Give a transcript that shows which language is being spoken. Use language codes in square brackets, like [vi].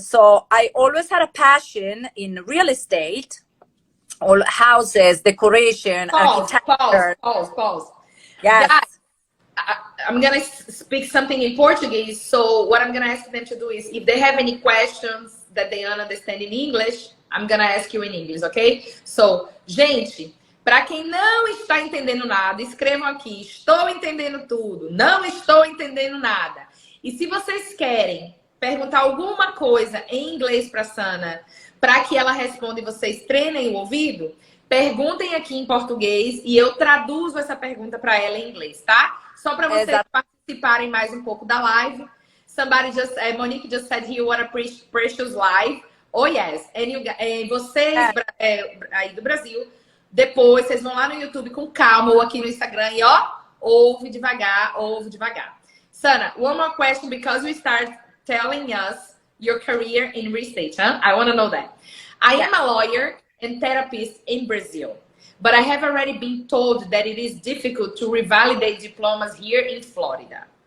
[en] So I always had a passion in real estate, all houses, decoration, architecture. Pause. Yes. Guys, I'm going to speak something in Portuguese. So what I'm going to ask them to do is, if they have any questions that they don't understand in English, I'm gonna ask you in English, ok? [pt] So, gente, para quem não está entendendo nada, escrevam aqui, estou entendendo tudo, não estou entendendo nada. E se vocês querem perguntar alguma coisa em inglês para Sana, para que ela responda e vocês treinem o ouvido, perguntem aqui em português e eu traduzo essa pergunta para ela em inglês, tá? Só para vocês participarem mais um pouco da live. [en] Monique just said here, what a precious live. Oh, yes. [pt] E vocês aí do Brasil, depois vocês vão lá no YouTube com calma ou aqui no Instagram e ouve devagar. [en] Sana, one more question because you start telling us your career in real estate. Huh? I want to know that. I am a lawyer and therapist in Brazil, but I have already been told that it is difficult to revalidate diplomas here in Florida.